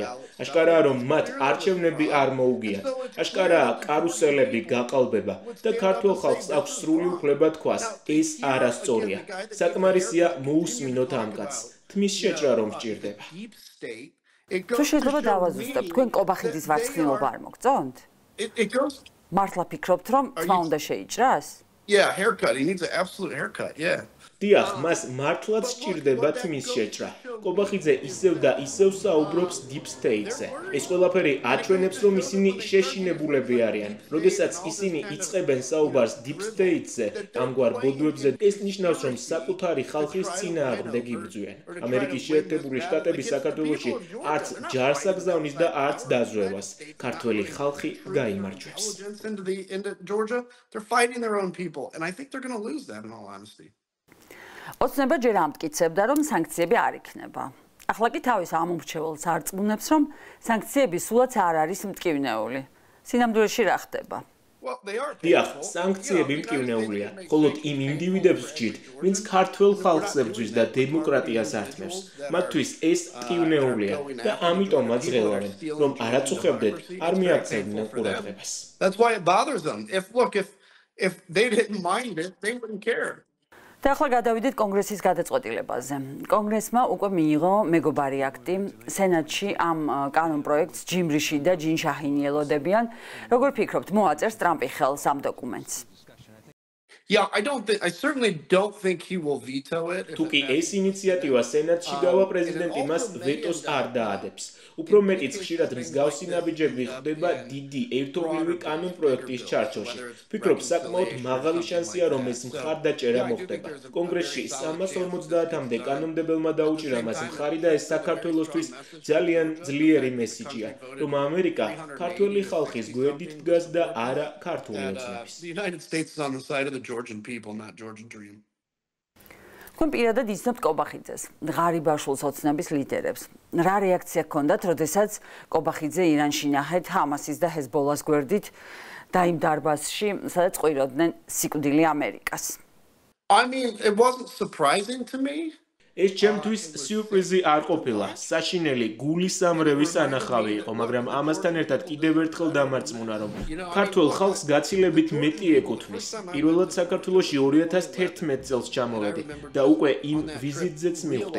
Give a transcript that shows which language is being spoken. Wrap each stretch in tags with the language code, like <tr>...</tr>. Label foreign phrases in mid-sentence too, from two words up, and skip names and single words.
<ka>აშკარაა, რომ მათ არჩევნები არ მოუგიათ. აშკარაა, კარუსელები გაყალბება და ქართულ ხალხს აქვს სრული უფლება თქვას, ეს არასწორია. საკმარისია მოусმინოთ ამ კაცს. თმის შეჭრა რომ სჭირდება. თუ შეიძლება დავაზუსტებ, თქვენ კობახიძის ვარცხნილობა არ მოგწონთ? მართლა ფიქრობთ, რომ თმა უნდა შეიჭრას?</ka> <en>Yeah, haircut. He needs an absolute haircut. Yeah.</en> <ka>დიახ, მას მართლაც სჭირდება თმის შეჭრა. კობახიძე ისევ და ისევ საუბრობს</ka> <en>deep state-</en> <ka>ზე. ეს ყველაფერი აჩვენებს, რომ ისინი შეშინებულები არიან. როდესაც ისინი იწყებენ საუბარს</ka> <en>deep state-</en> <ka>ზე, ამგვარ ბოდვებზე, ეს ნიშნავს, რომ საკუთარი ხალხის წინააღმდეგ იბრძვიან. ამერიკის შეერთებული შტატები საქართველოში არც ჯარს აგზავნის და არც დაზვევას. ქართველი ხალხი გაიმარჯვებს.</ka> <en>Into Georgia, they're fighting their own people, and I think they're going to lose that in all honesty.</en> <ka>ოცნება ჯერ ამტკიცებდა, რომ სანქციები არ იქნება. ახლა კი თავის ამომრჩეველს არწმუნებს, რომ სანქციები სულაც არ არის მტკივნეული. სინამდვილეში რა ხდება? დიახ, სანქციები მტკივნეულია, მხოლოდ იმ ინდივიდებს ვჭირთ, ვინც ქართველ ხალხს ებრძვის და დემოკრატიას ართმევს. მათთვის ეს მტკივნეულია და ამიტომაც ღელავენ, რომ არ აწუხებდეთ, არ მიაქცევდნენ ყურადღებას.</ka> <en>That's why it bothers them. If they didn't mind it, they wouldn't care.</en> <ka>და ახლა გადავიდეთ კონგრესის გადაწყვეტილებაზე. კონგრესმა უკვე მიიღო მეგობარი აქტი. სენატში ამ კანონ პროექტს ჯიმ რიში და ჯინ შაჰინი ელოდებიან. როგორ ფიქრობთ, მოაწერს ტრამპი ხელს ამ დოკუმენტს?</ka> <en>Yeah, I certainly don't think he will veto it.</en> <ka>თუკი ეს ინიციატივა სენატში გავა, პრეზიდენტი მას ვეტოს არ დაადებს. უფრო მეტიც ხშირად მსგავსი ნაბიჯები ხდება დიდი ერთობლივი კანონ პროექტის ჩარჩოში. ფიქრობ, საკმაოდ მაღალი შანსია, რომ ეს მხარდაჭერა მოხდება. კონგრესში 350-მდე კანონმდებელმა დაუჭირა მას მხარი და ეს საქართველოსთვის ძალიან ძლიერი მესიჯია, რომ ამერიკა ქართველი ხალხის გვერდით დგას და არა ქართული ოცნების.</ka> <en>The United States is on the side of the Georgian people, not Georgian dream.</en> <ka>თქვენ პირადად იცნობთ კობახიძეს, ღარიბაშვილს ოცნების ლიდერებს. რა რეაქცია ჰქონდათ, როდესაც კობახიძე ირანში ნახეთ ჰამასის და ჰეზბოლას გვერდით და იმ დარბაზში, სადაც ყვიროდნენ სიკვდილი ამერიკას?</ka> <en>I mean, it wasn't surprising to me.</en> <ka>ეს ჩემთვის სიურპრიზი არ ყოფილა. საშინელი გულისამრევის ანახავი იყო, მაგრამ ამასთან ერთად კიდევ ერთხელ დამარწმუნა, რომ ქართველ ხალხს გაცილებით მეტი ეკუთვნის. პირველად საქართველოში 2011 წელს ჩამოვედი და უკვე იმ ვიზიტზეც მივხვდი.</ka>